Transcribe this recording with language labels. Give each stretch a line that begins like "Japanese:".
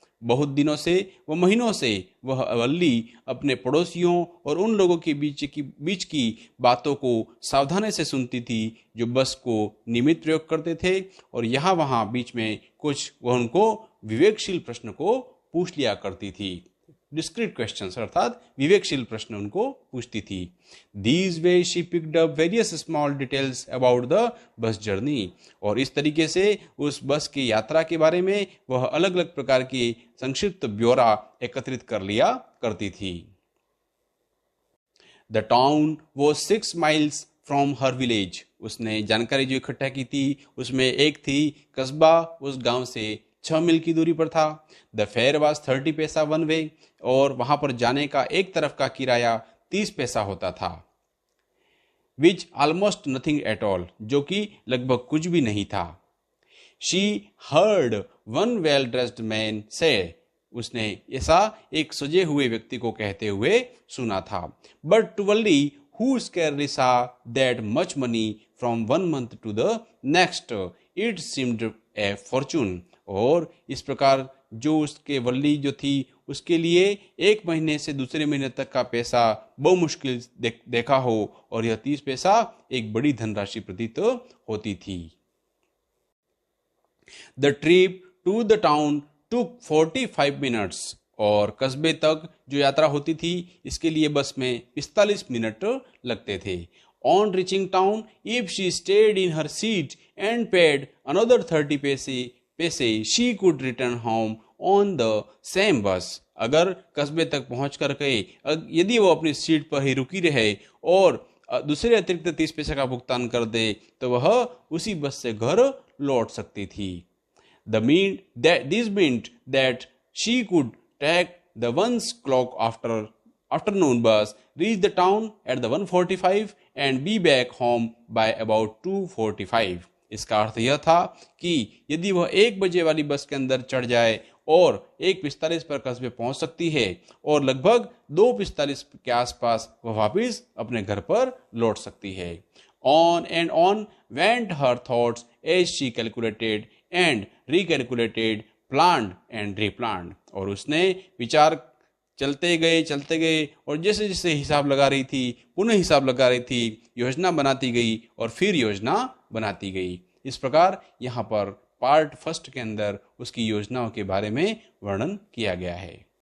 Hindi: बहुत दिनों से व महीनों से वह वल्ली अपने पड़ोसियों और उन लोगों के बीच की बातों को सावधानी से सुनती थी जो बस को नियमित प्रयोग करते थे, और यहाँ वहाँ बीच में कुछ वह उनको विवेकशील प्रश्न को पूछ लिया करती थी.
English: discreet questions
Hindi: अर्थात विवेकशील प्रश्न उनको पूछती थी.
English: These ways she picked up various small details about the bus journey.
Hindi: और इस तरीके से उस बस की यात्रा के बारे में वह अलग अलग प्रकार की संक्षिप्त ब्यौरा एकत्रित कर लिया करती थी.
English: The town was 6 miles from her village.
Hindi: उसने जानकारी जो इकट्ठा की थी उसमें एक थी कस्बा उस गांव से 6 मील की दूरी पर था.
English: the fare was 30 पैसा one way,
Hindi: और वहां पर जाने का एक तरफ का किराया 30 पैसा होता था.
English: which almost nothing at all,
Hindi: जो कि लगभग कुछ भी नहीं था.
English: she heard one well dressed man
Hindi: से, उसने ऐसा एक सजे हुए व्यक्ति को कहते हुए सुना था.
English: But to Valli who scarcely saw that much money from one month to the next, it seemed a fortune.
Hindi: और इस प्रकार जो उसके वल्ली जो थी उसके लिए एक महीने से दूसरे महीने तक का पैसा बहुत मुश्किल देखा हो, और यह 30 पैसा एक बड़ी धनराशि प्रतीत होती थी.
English: The trip to the town took 45 minutes.
Hindi: और कस्बे तक जो यात्रा होती थी इसके लिए बस में 45 मिनट लगते थे.
English: On reaching town, if she stayed in her seat and paid another 30 paise, she could return home on the same bus.
Hindi: अगर कस्बे तक पहुंच कर गए, यदि वो अपनी सीट पर ही रुकी रहे और दूसरे अतिरिक्त 30 पैसे का भुगतान कर दे तो वह उसी बस से घर लौट सकती थी.
English: This meant that she could take the 1 o'clock afternoon bus, reach the town at the 1:45 and be back home by about 2:45.
Hindi: इसका अर्थ यह था कि यदि वह 1 बजे वाली बस के अंदर चढ़ जाए और 1:45 पर कस्बे पहुंच सकती है और लगभग 2:45 के आसपास वह वापिस अपने घर पर लौट सकती है.
English: On and on went her thoughts as she calculated and recalculated, planned and replanned.
Hindi: और उसने विचार चलते गए और जैसे जैसे हिसाब लगा रही थी पुनः हिसाब लगा रही थी, योजना बनाती गई और फिर योजना बनाती गई. इस प्रकार यहाँ पर पार्ट फर्स्ट के अंदर उसकी योजनाओं के बारे में वर्णन किया गया है.